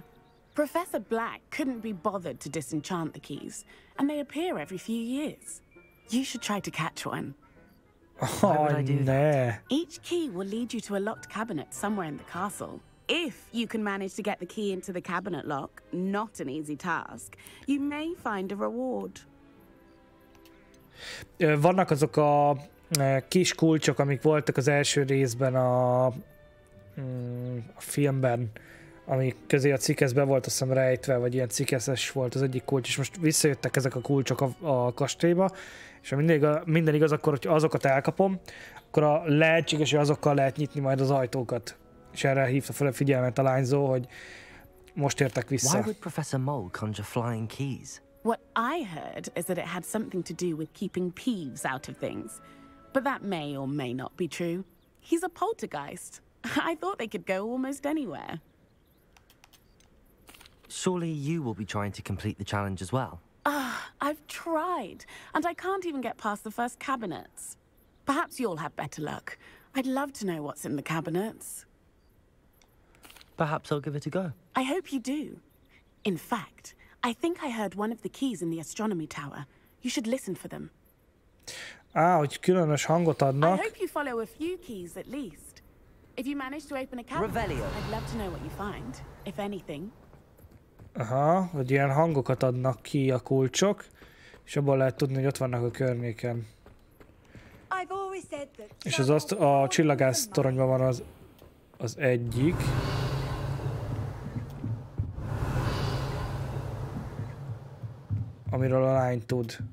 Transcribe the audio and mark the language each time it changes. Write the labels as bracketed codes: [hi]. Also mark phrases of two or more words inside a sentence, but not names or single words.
[en] Professor Black couldn't be bothered to disenchant the keys, and they appear every few years. You should try to catch one. would I do ne. Each key will lead you to a locked cabinet somewhere in the castle. If you can manage to get the key into the cabinet lock, not an easy task, you may find a reward. [hu] Vannak azok a kis kulcsok, amik voltak az első részben a filmben, ami közé a cikkeszbe volt azt hiszem rejtve, vagy ilyen cikkeszes volt az egyik kulcs, és most visszajöttek ezek a kulcsok a kastélyba, és ha minden igaz, akkor hogyha azokat elkapom, akkor a lehetséges, hogy azokkal lehet nyitni majd az ajtókat. És erre hívta fel a figyelmet a lányzó, hogy most értek vissza. [en] Why would Professor Mole conjure flying keys? What I heard is that it had something to do with keeping Peeves out of things. But that may or may not be true. He's a poltergeist. I thought they could go almost anywhere. Surely you will be trying to complete the challenge as well? I've tried, and I can't even get past the first cabinets. Perhaps you'll have better luck. I'd love to know what's in the cabinets. Perhaps I'll give it a go. I hope you do. In fact, I think I heard one of the keys in the astronomy tower. You should listen for them. [hu] Hogy különös hangot [en] I [hu] adnak. [en] hope you follow a few keys at least. If you manage to open a cabinet, Revelio. I'd love to know what you find, if anything. [hu] Hogy ilyen hangokat adnak ki a kulcsok, és abból lehet tudni, hogy ott vannak a környéken. És az a csillagász toronyban van az egyik. Amiről a lány tud.